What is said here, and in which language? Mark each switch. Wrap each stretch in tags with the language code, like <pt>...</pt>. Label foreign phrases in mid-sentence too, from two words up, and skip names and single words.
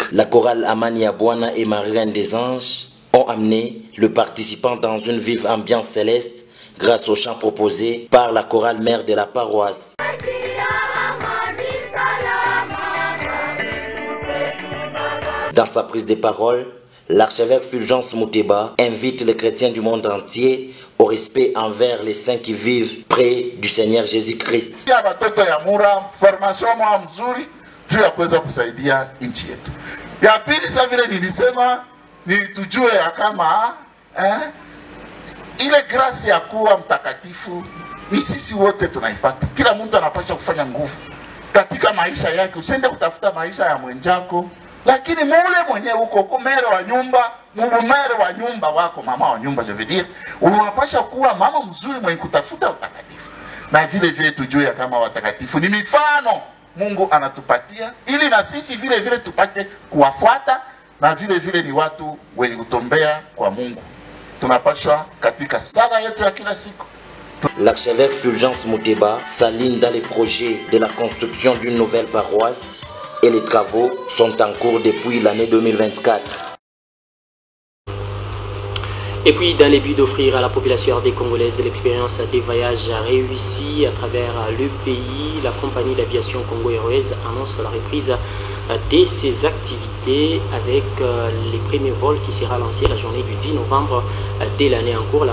<fr>La chorale Amani Abouana et Marie-Reine des Anges ont amené le participant dans une vive ambiance céleste grâce au chant proposé par la chorale mère de la paroisse. Dans sa prise de parole, l'archevêque Fulgence Muteba invite les chrétiens du monde entier au respect envers les saints qui vivent près du Seigneur Jésus-Christ.</fr> <sw>Ile grasi ya kuwa mtakatifu ni sisi wote tunaipata. Kila mtu anapaswa kufanya nguvu katika maisha yake. Usiende kutafuta maisha ya mwenzako, lakini mule mwenye uko kumere wa nyumba, mumere wa nyumba wako, mama wa nyumba,</sw> <fr>je veux dire,</fr> <sw>unapaswa kuwa mama mzuri mwenye kutafuta utakatifu. Na vile vile tujue kama watakatifu ni mifano Mungu anatupatia ili na sisi vile vile tupate kuwafuata, na vile vile ni watu wenye kutombea kwa Mungu. Tunapaswa katika sala yetu ya kila siku.</sw> <fr>L'archevêque Fulgence Muteba s'aligne dans les projets de la construction d'une nouvelle paroisse et les travaux sont en cours depuis l'année 2024. Et puis, dans le but d'offrir à la population des Congolaises l'expérience des voyages réussis à travers le pays, la compagnie d'aviation Congo Airways annonce la reprise de ses activités avec les premiers vols qui sera lancé la journée du 10 novembre de l'année en cours.</fr>